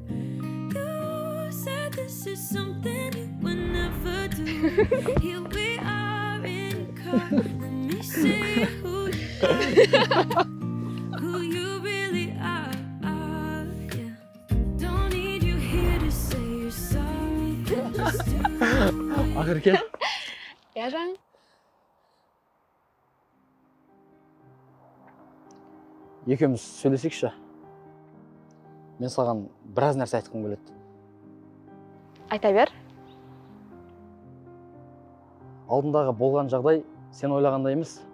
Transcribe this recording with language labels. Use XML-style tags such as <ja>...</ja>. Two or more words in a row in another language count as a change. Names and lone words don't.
<en>You said this is something you would never do. Here we are in your car. Let me see who you are, who you really are. Yeah. Don't need you here to say you're sorry. Just do it.</en> <kk>Ақерке? Я жан. Екеуміз сөйлесейікші. Мен саған біраз нәрсе айтқым келеді. Айта бер. Алдындағы болған жағдай сен ойлағандай емес.</kk>